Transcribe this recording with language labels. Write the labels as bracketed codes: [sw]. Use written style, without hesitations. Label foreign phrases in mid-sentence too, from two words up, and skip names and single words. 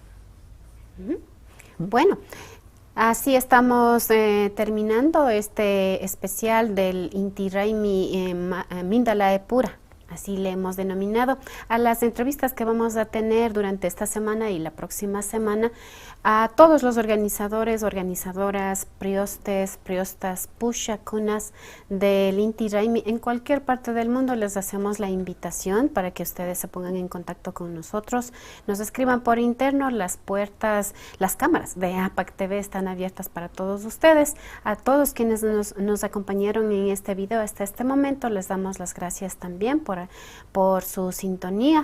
[es] Bueno, así estamos terminando este especial del Inti Raymi Mindalae Pura. Así le hemos denominado a las entrevistas que vamos a tener durante esta semana y la próxima semana a todos los organizadores, organizadoras, priostes, priostas, pushakunas del Inti Raymi en cualquier parte del mundo. Les hacemos la invitación para que ustedes se pongan en contacto con nosotros, nos escriban por interno. Las puertas, las cámaras de APAC TV están abiertas para todos ustedes. A todos quienes nos acompañaron en este video hasta este momento, les damos las gracias también por su sintonía.